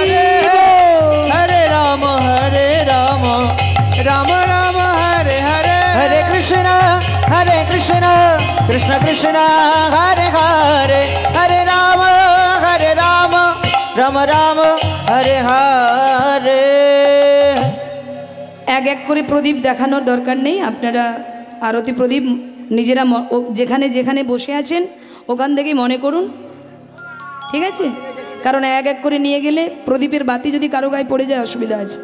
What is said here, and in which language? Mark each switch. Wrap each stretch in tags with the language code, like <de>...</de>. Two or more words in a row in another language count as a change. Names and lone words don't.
<bn>हरे राम राम राम हरे हरे हरे कृष्ण कृष्ण कृष्ण हरे हरे हरे राम राम राम हरे हरे এক এক করে প্রদীপ দেখানোর দরকার নেই, আপনারা আরতি প্রদীপ নিজেরা যেখানে যেখানে বসে আছেন ওখান থেকেই মনে করুন, ঠিক আছে? কারণ এক এক করে নিয়ে গেলে প্রদীপের বাতি যদি কারো গায়ে পড়ে যায় অসুবিধা আছে।</bn>